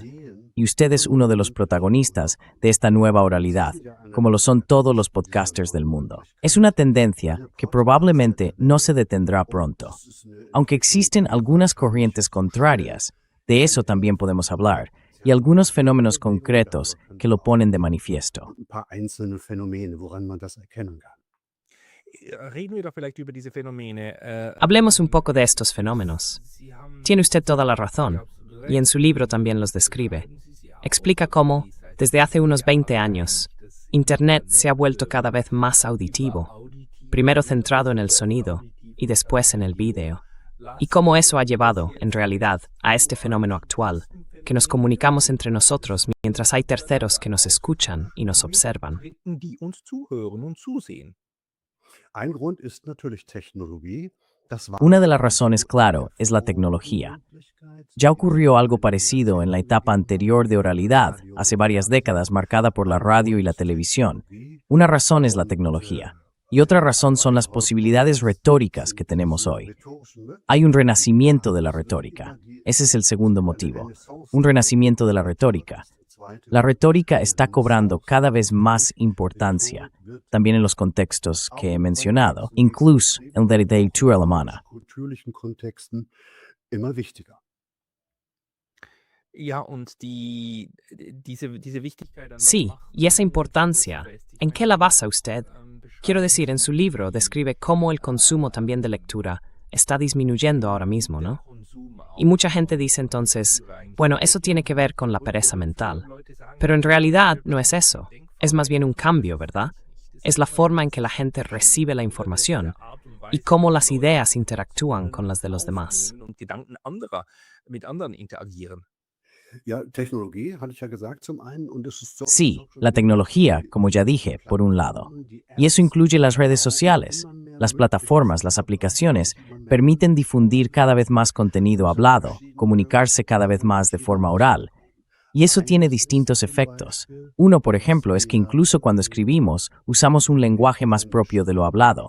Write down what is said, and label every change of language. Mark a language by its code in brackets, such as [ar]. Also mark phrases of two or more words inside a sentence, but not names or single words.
[es] Y usted es uno de los protagonistas de esta nueva oralidad, como lo son todos los podcasters del mundo. Es una tendencia que probablemente no se detendrá pronto. Aunque existen algunas corrientes contrarias, de eso también podemos hablar, y algunos fenómenos concretos que lo ponen de manifiesto. [de] Ein paar einzelne Phänomene, woran man das erkennen kann. Reden wir doch vielleicht über diese Phänomene. [es] Hablemos un poco de estos fenómenos. Tiene usted toda la razón, y en su libro también los describe. explica cómo, desde hace unos 20 años, Internet se ha vuelto cada vez más auditivo, primero centrado en el sonido y después en el vídeo, y cómo eso ha llevado, en realidad, a este fenómeno actual, que nos comunicamos entre nosotros mientras hay terceros que nos escuchan y nos observan. [de] Die uns zuhören und zusehen. Ein Grund ist natürlich Technologie. [es] Una de las razones, claro, es la tecnología. Ya ocurrió algo parecido en la etapa anterior de oralidad, hace varias décadas, marcada por la radio y la televisión. Una razón es la tecnología, y otra razón son las posibilidades retóricas que tenemos hoy. Hay un renacimiento de la retórica. Ese es el segundo motivo. Un renacimiento de la retórica. La retórica está cobrando cada vez más importancia, también en los contextos que he mencionado, incluso en la literatura alemana. [de] Kulturlichen Kontexten immer wichtiger. Ja, und diese Wichtigkeit dann [es] Sí, y esa importancia, ¿en qué la basa usted? Quiero decir, en su libro describe cómo el consumo también de lectura está disminuyendo ahora mismo, ¿no? Y mucha gente dice entonces, bueno, eso tiene que ver con la pereza mental. Pero en realidad no es eso. Es más bien un cambio, ¿verdad? Es la forma en que la gente recibe la información y cómo las ideas interactúan con las de los demás. [de] Und Gedanken anderer mit anderen interagieren. Ja, Technologie, hatte ich ja gesagt, zum einen. Und es ist so, [es] Sí, la tecnología, como ya dije, por un lado. Y eso incluye las redes sociales. Las plataformas, las aplicaciones, permiten difundir cada vez más contenido hablado, comunicarse cada vez más de forma oral. Y eso tiene distintos efectos. Uno, por ejemplo, es que incluso cuando escribimos, usamos un lenguaje más propio de lo hablado.